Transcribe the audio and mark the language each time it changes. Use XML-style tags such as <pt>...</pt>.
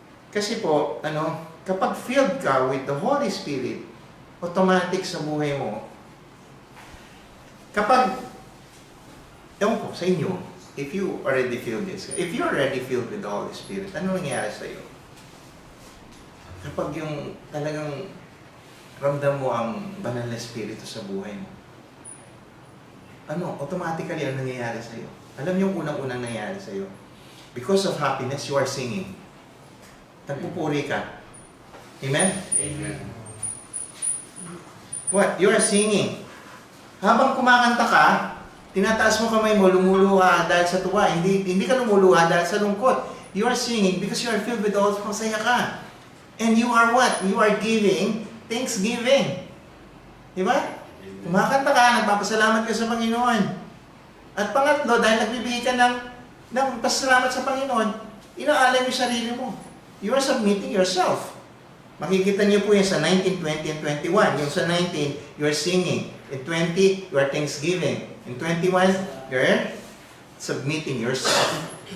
<tl>Kasi po, kapag</tl> <en>filled ka with the Holy Spirit, automatic</en> <tl>sa buhay mo, kapag, ewan ko, sa inyo,</tl> <en>if you already feel this, if you already filled with the Holy Spirit,</en> <tl>ano nangyayari sa iyo? Kapag yung talagang ramdam mo ang banal na Espiritu sa buhay mo, automatically ang nangyayari sa iyo. Alam niyo yung unang-unang nangyayari sa iyo?</tl> <en>Because of happiness, you are singing.</en> <tl>Nagpupuri ka. Amen? Amen.</tl> <en>What? You are singing.</en> <tl>Habang kumakanta ka, tinataas mo kamay mo, lumuluha dahil sa tuwa. Hindi ka lumuluha dahil sa lungkot.</tl> <en>You are singing because you are filled with all</en> <tl>masaya ka.</tl> <en>And you are what? You are giving thanksgiving.</en> <tl>Diba? Kumakanta ka, nagpapasalamat ka sa Panginoon. At pangatlo, dahil nagbibigay ka ng pasalamat sa Panginoon, inaalay mo yung sarili mo.</tl> <en>You are submitting yourself.</en> <tl>Makikita niyo po yan sa 19, 20, and 21. Yung sa</tl> <en>19, you are singing. In 20, you are thanksgiving. In 21, you are submitting yourself.</en>